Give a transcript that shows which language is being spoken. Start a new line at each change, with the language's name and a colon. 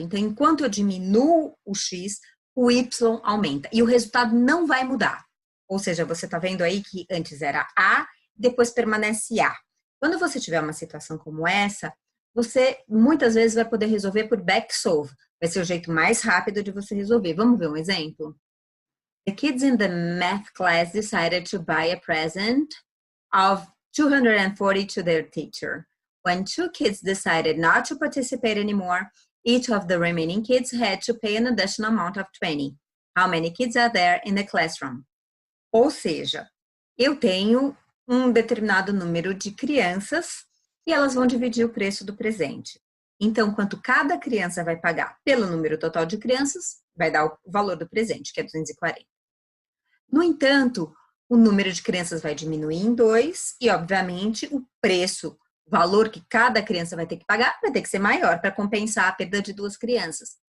Portuguese: Então, enquanto eu diminuo o x, o y aumenta. E o resultado não vai mudar. Ou seja, você está vendo aí que antes era A, depois permanece A. Quando você tiver uma situação como essa, você muitas vezes vai poder resolver por backsolve. Vai ser o jeito mais rápido de você resolver. Vamos ver um exemplo?
English: The kids in the math class decided to buy a present of 240 to their teacher. When two kids decided not to participate anymore, each of the remaining kids had to pay an additional amount of 20. How many kids are there in the classroom?
Portuguese: Ou seja, eu tenho um determinado número de crianças e elas vão dividir o preço do presente. Então, quanto cada criança vai pagar pelo número total de crianças, vai dar o valor do presente, que é 240. No entanto, o número de crianças vai diminuir em 2 e, obviamente, o preço, o valor que cada criança vai ter que pagar, vai ter que ser maior para compensar a perda de 2 crianças.